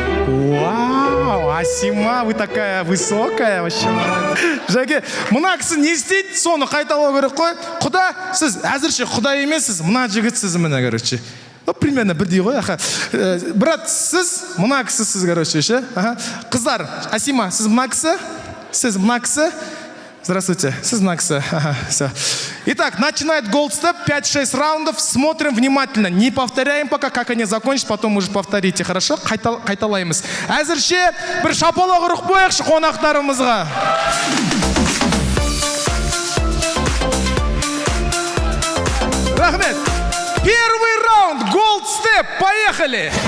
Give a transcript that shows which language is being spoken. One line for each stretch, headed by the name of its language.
Russian: Вау, Асима, вы такая высокая вообще.
Kazakh: Жәке, мына кісі не істейді, соны қайталау керек қой. Құда, сіз әзірше құда емессіз, мына жігітсіз міне, короче. Примерно бірдей ғой. Брат, сіз, мына кісісіз, короче, ше. Қыздар, Асима, сіз мына кісі? Сіз мына кісі?
Russian: Здравствуйте, сіз мына кісі. Все. Итак, начинает Gold Step, 5-6 раундов. Смотрим внимательно. Не повторяем пока, как они закончат, потом уже повторите, хорошо?
Kazakh: Қайталаймыз. Әзірше бір шапалақ ұрық қойықшы қонақтарымызға.
Russian: Рахмет. Первый раунд, Gold Step, поехали!